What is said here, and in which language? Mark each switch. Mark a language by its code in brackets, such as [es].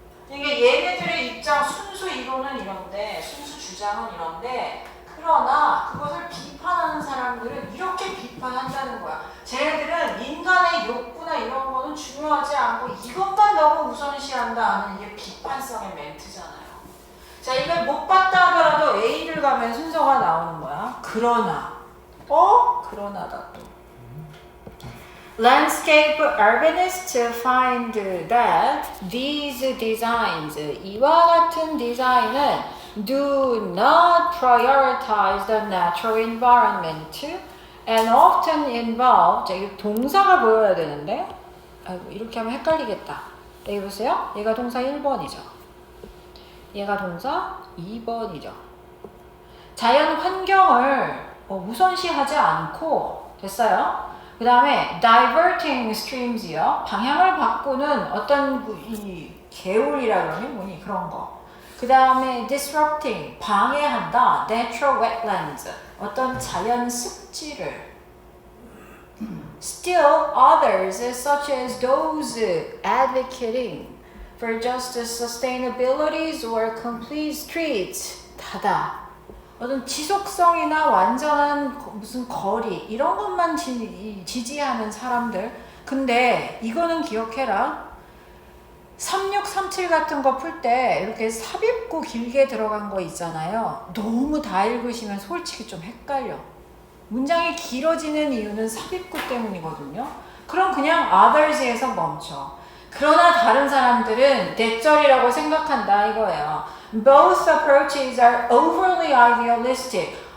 [ko] 이게 얘네들의 입장 순수 이론은 이런데 순수 주장은 이런데 그러나 그것을 비판하는 사람들은 이렇게 비판한다는 거야. 쟤네들은 인간의 욕구나 이런 거는 중요하지 않고 이것만 너무 우선시한다 하는 이게 비판성의 멘트잖아요. 자, 이걸 못 봤다 하더라도 A를 가면 순서가 나오는 거야. 그러나 그러나다 또. [en] Landscape urbanists find that these designs, [ko] 이와 같은 디자인은 [en] do not prioritize the natural environment and often involve, [ko] 자, 이거 동사가 보여야 되는데 아이고, 이렇게 하면 헷갈리겠다. 여기 보세요. 얘가 동사 1번이죠. 얘가 동사 2번이죠. 자연 환경을 우선시하지 않고 됐어요. 그 다음에 [en] diverting streams [ko] 요. 방향을 바꾸는 어떤 이 개울이라 그러면 뭐니 그런 거. 그 다음에 disrupting 방해한다. [en] natural wetlands [ko] 어떤 자연 습지를. [en] Still others such as those advocating for just sustainabilities or complete streets [ko] 닫아. 어떤 지속성이나 완전한 무슨 거리 이런 것만 지지하는 사람들. 근데 이거는 기억해라. 3637 같은 거 풀 때 이렇게 삽입구 길게 들어간 거 있잖아요. 너무 다 읽으시면 솔직히 좀 헷갈려. 문장이 길어지는 이유는 삽입구 때문이거든요. 그럼 그냥 others에서 멈춰. 그러나 다른 사람들은 대절이라고 생각한다 이거예요. [en] Both approaches are overly idealistic.